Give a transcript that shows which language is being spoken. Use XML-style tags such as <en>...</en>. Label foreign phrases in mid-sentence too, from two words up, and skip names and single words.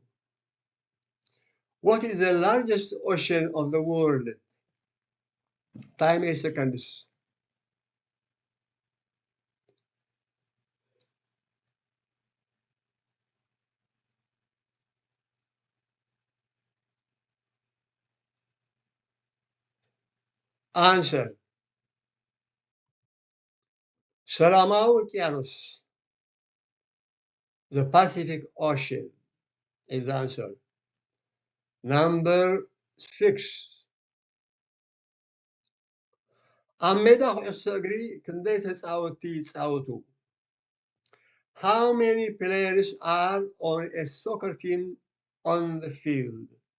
<en>What is the largest ocean of the world? Time 8 seconds. Answer.</en> <ti>ሰላማዊ ውቅያኖስ.</ti> <en>The Pacific Ocean is the answer. Number 6.</en> <ti>ኣብ ሜዳ ኩዕሶ እግሪ ክንደይ ተፃወትቲ ይፃወቱ?</ti> <en>How many players are on a soccer team on the field?</en>